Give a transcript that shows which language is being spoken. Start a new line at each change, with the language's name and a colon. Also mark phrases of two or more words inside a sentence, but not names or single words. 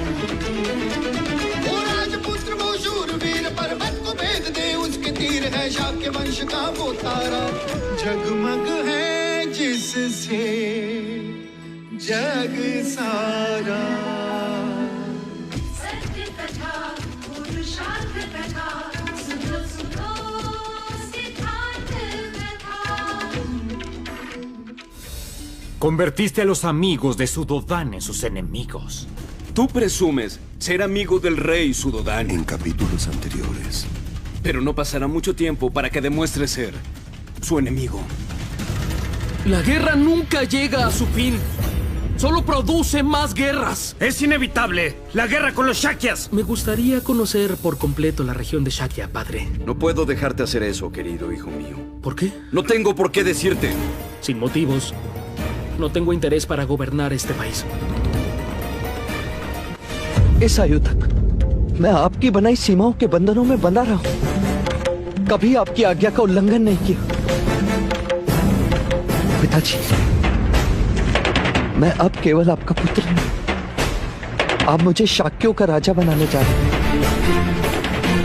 Hindi: वो राजपुत्र वो शूरवीर, पर्वत को भेद दे उसके तीर, है शाक्य वंश का वो तारा, जगमग है जिससे जग सारा। सत्य कथा पुरुषार्थ कथा सुनो सुनो सिद्धार्थ कथा।
Spanish: Convertiste a los amigos de Sudodan en sus enemigos. Tú presumes ser amigo del rey Sudodan. En capítulos anteriores. Pero no pasará mucho tiempo para que demuestres ser su enemigo. La guerra nunca llega a su fin. Solo produce más guerras. ¡Es inevitable! ¡La guerra con los Shakyas! Me gustaría conocer por completo la región de Shakya, padre. No puedo dejarte hacer eso, querido hijo mío. ¿Por qué? No tengo por qué decirte. Sin motivos. No tengo interés para gobernar este país.
Hindi: इस आयु तक मैं आपकी बनाई सीमाओं के बंधनों में बंधा रहा हूं, कभी आपकी आज्ञा का उल्लंघन नहीं किया। पिताजी, मैं अब केवल आपका पुत्र नहीं, आप मुझे शाक्यों का राजा बनाने जा रहे हैं।